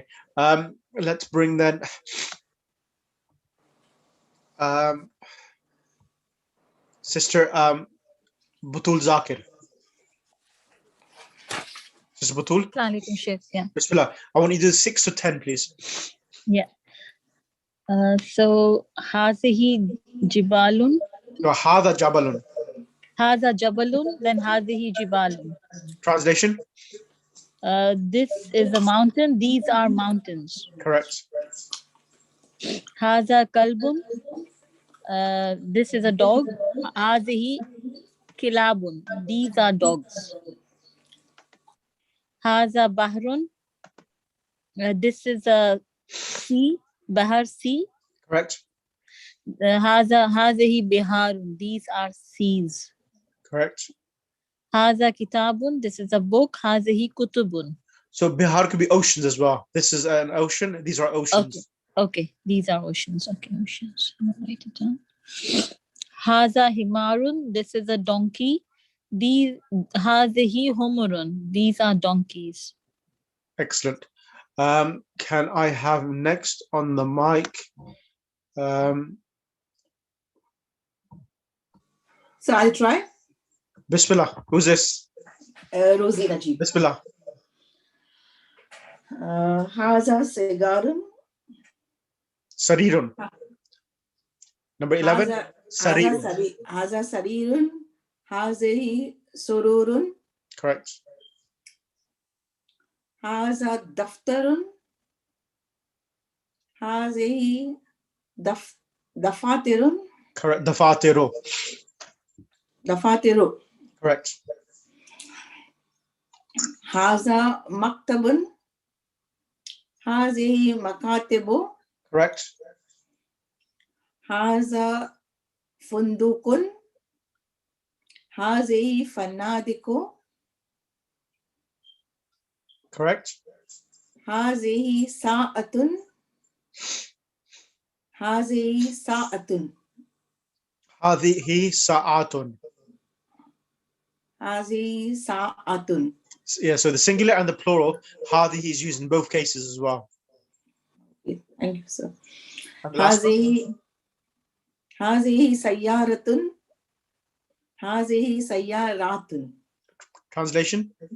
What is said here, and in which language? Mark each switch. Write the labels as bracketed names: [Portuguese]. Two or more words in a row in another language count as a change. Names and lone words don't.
[English] Let's bring then Sister Butul Zakir. Sister Butul? Yeah. Bismillah. I want you to do 6 to 10, please. Yeah. So [Arabic] هذه جبال. [English] No, [Arabic] هذا جبل. هذا جبل, then هذه جبال. [English] Translation? This is a mountain, these are mountains. Correct. [Arabic] هذا كلب. [English] This is a dog. [Arabic] هذه كلاب. [English] These are dogs. [Arabic] هذا بحر. [English] This is a sea. Bahar sea. Correct. [Arabic] هذه بحار. [English] These are seas. Correct. [Arabic] هذا كتاب. [English] This is a book. [Arabic] هذه كتب. [English] So Bihar could be oceans as well. This is an ocean. These are oceans. Okay. These are oceans. Okay, oceans. I'll write it down. [Arabic] هذا حمار. [English] This is a donkey. These [Arabic] هذه حمر. [English] These are donkeys. Excellent. Can I have next on the mic? So I'll try. Bismillah. Who's this? Rosie Najib. Bismillah. [Arabic] هذا سيجار. Sarirun. Number 11. Sarirun. هذا سرير. هذه سرر. [English] Correct. [Arabic] هذا دفتر. هذه دفاتر. [English] Correct. Dafatiru. [Arabic] Dafatiru. [English] Correct. [Arabic] هذا مكتب. هذه مكاتب. [English] Correct. [Arabic] هذا فندق. هذه فنادق. [English] Correct. [Arabic] هذه ساعة. هذه ساعة. هذه ساعة. هذه ساعة. [English] Yeah, so the singular and the plural, hadihi is used in both cases as well. Thank you, sir. And the last one? [Arabic] هذه سيارة. هذه سيارة. [English] Translation?